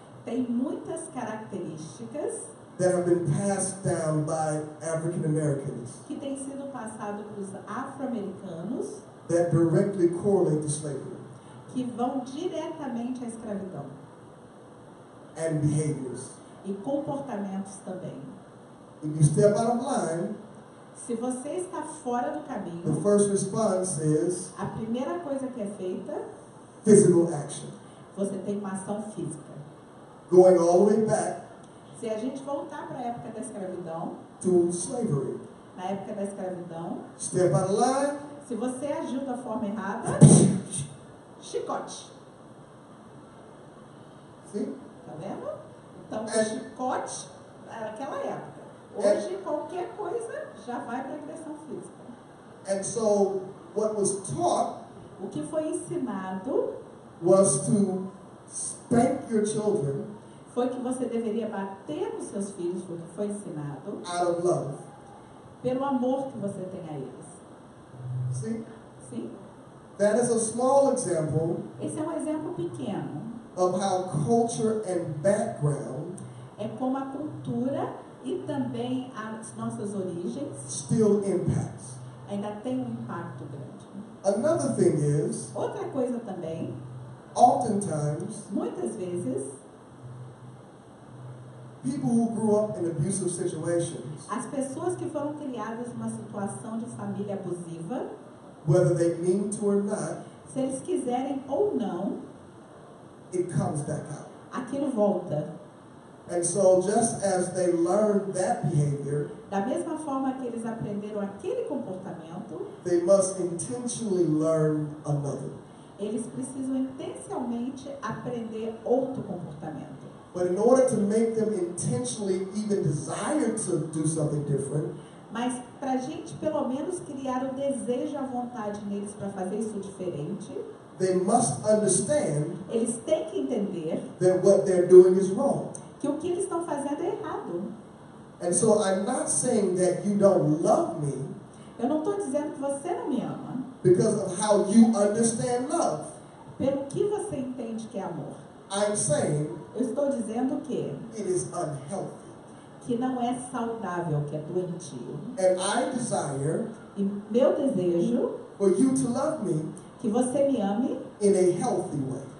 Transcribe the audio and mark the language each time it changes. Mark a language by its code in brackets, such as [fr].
[pt] tem muitas características [en] that have been passed down by African Americans [pt] que têm sido passadas para os afro-americanos [en] that directly correlate to slavery [pt] que vão diretamente à escravidão [en] and behaviors. [pt] e comportamentos também. [en] If you step out of line, [pt] Se você está fora do [en] the [pt] caminho, [en] first response is [pt] a primeira coisa que é feita, [en] physical action. [pt] você tem uma ação física. [en] Going all the way back [pt] Se a gente voltar para a época da escravidão, [en] to slavery. [pt] na época da escravidão, [en] Step out of line, [pt] se você agiu da forma errada, chicote. [en] see? [pt] Tá vendo? Então, o chicote era aquela época. Hoje, qualquer coisa já vai para agressão física. [en] And so what was taught [pt] O que foi ensinado [en] was to spank your children [pt] foi que você deveria bater nos seus filhos, foi o que foi ensinado, [en] out of love. [pt] pelo amor que você tem a eles. [en] See? [pt] Sim? [en] That is a small example [pt] Esse é um exemplo pequeno. [en] of how culture and background [pt] É como a cultura e também as nossas origens [en] still impacts. [pt] ainda tem um impacto grande. [en] Another thing is, [pt] Outra coisa também, [en] oftentimes, [pt] muitas vezes, [en] people who grew up in abusive situations, [pt] as pessoas que foram criadas numa situação de família abusiva, [en] whether they mean to or not, [pt] se eles quiserem ou não, [en] it comes back out. [pt] aquilo volta. [en] And so just as they learned that behavior, [pt] Da mesma forma que eles aprenderam aquele comportamento, [en] they must intentionally learn another. [pt] eles precisam intencionalmente aprender outro comportamento. [en] But in order to make them intentionally even desire to do something different, [pt] Mas para a gente, pelo menos, criar o desejo, a vontade neles para fazer isso diferente, [en] they must understand [pt] eles têm que entender [en] that what they're doing is wrong. [pt] que o que eles estão fazendo é errado. [en] And so I'm not saying that you don't love me [pt] Eu não estou dizendo que você não me ama [en] because of how you understand love. [pt] pelo que você entende que é amor. [en] I'm saying [pt] Eu estou dizendo que [en] it is unhealthy. [pt] não é saudável, que é doentio. [en] And I desire [pt] E meu desejo [en] for you to love me [pt] que você me ame [en] in a healthy way.